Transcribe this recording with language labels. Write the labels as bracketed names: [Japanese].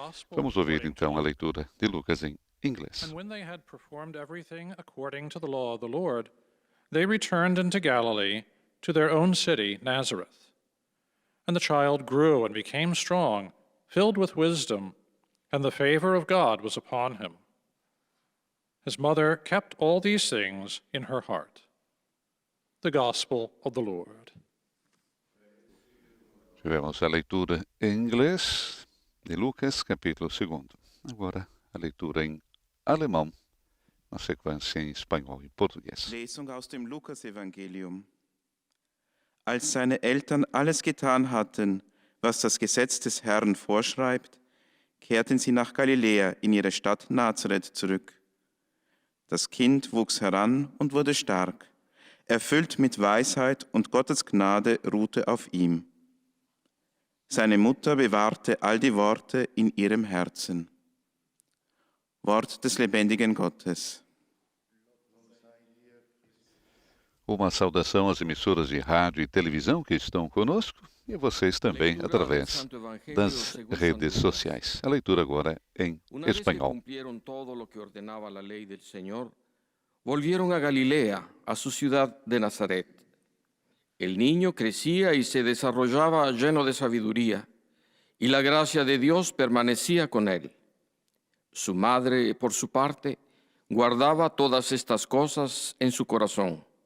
[Portuguese] Vamos ouvir então a leitura de Lucas em inglês. [English] And when they had performed everything according to the law of the Lord, they returned into Galilee to their own city, Nazareth. And the child grew and became strong, filled with wisdom, and the favor of God was upon him. His mother kept all these things in her heart. The Gospel of the Lord. [Portuguese] Tivemos a leitura em inglês de Lucas, capítulo 2. Agora a leitura em alemão, na sequência em espanhol e português. [German] Lesung aus dem Lukasevangelium. Als seine Eltern alles getan hatten, was das Gesetz des Herrn vorschreibt, kehrten sie nach Galiläa in ihre Stadt Nazareth zurück. Das Kind wuchs heran und wurde stark, erfüllt mit Weisheit, und Gottes Gnade ruhte auf ihm. Seine Mutter bewahrte all die Worte in ihrem Herzen. Wort des lebendigen Gottes. [Portuguese] Uma saudação às emissoras de rádio e televisão que estão conosco e a vocês também através das redes sociais. A leitura agora em espanhol. [Spanish] Cumplieron todo lo que ordenaba la ley del Señor, volvieron a Galilea, a su ciudad de Nazaret. El niño crecía y se desarrollaba lleno de sabiduría, y la gracia de Dios permanecía con él. Su madre, por su parte, guardaba todas estas cosas en su corazón.